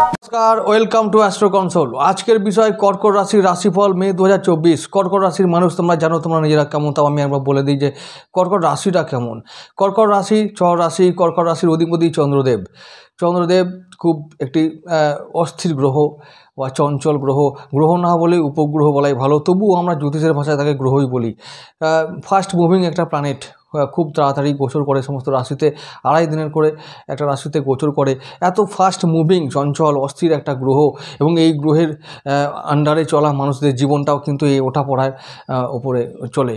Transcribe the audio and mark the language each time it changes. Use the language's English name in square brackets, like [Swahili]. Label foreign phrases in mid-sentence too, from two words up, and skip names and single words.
[English] Namaskar welcome to Astro Console. [Bangla] আজকের বিষয় কর্কট রাশির রাশিফল মে 2024। কর্কট রাশির মানুষ তোমরা জানো তোমরা নিজেরা কেমন, তাও আমি একবার বলে দিই যে কর্কট রাশিটা কেমন। কর্কট রাশি চর রাশি, কর্কট রাশির অধিপতি চন্দ্রদেব। চন্দ্রদেব খুব একটি অস্থির গ্রহ বা চঞ্চল গ্রহ না বলে উপগ্রহ বলাই ভালো, তবুও আমরা জ্যোতিষের ভাষায় তাকে গ্রহই বলি। [English] fast moving [Bangla] একটা প্ল্যানেট, খুব তাড়াতাড়ি গোচর করে সমস্ত রাশিতে, 2.5 দিনের করে একটা রাশিতে গোচর করে। এত [English] fast moving [Bangla] চঞ্চল অস্থির একটা গ্রহ এবং এই গ্রহের আন্ডারে চলা মানুষদের জীবনটাও কিন্তু এই ওঠাপড়ার উপরে চলে।